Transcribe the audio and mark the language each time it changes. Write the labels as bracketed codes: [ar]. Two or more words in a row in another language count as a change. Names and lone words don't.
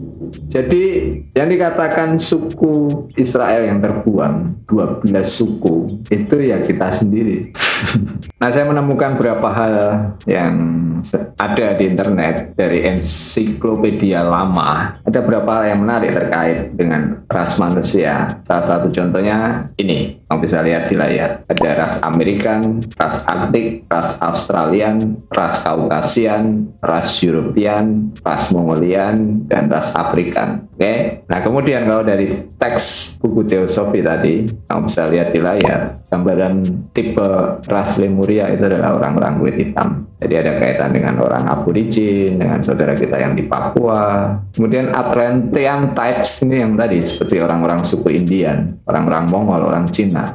[id] Jadi yang dikatakan suku Israel yang terbuang, 12 suku, itu ya kita sendiri. Nah, saya menemukan beberapa hal yang ada di internet dari ensiklopedia lama. Ada beberapa hal yang menarik terkait dengan ras manusia. Salah satu contohnya ini, kamu bisa lihat di layar. Ada ras American, ras Arktik, ras Australian, ras Kaukasian, ras European, ras Mongolian, dan ras Afrikan. Oke. Nah, kemudian kalau dari teks buku teosofi tadi, kamu bisa lihat di layar gambaran tipe ras Lemuria itu adalah orang-orang kulit hitam. Jadi ada kaitan dengan orang Aborigin, dengan saudara kita yang di Papua. Kemudian [en] Atlantean types [id] ini yang tadi seperti orang-orang suku Indian, orang-orang Mongol, orang Cina.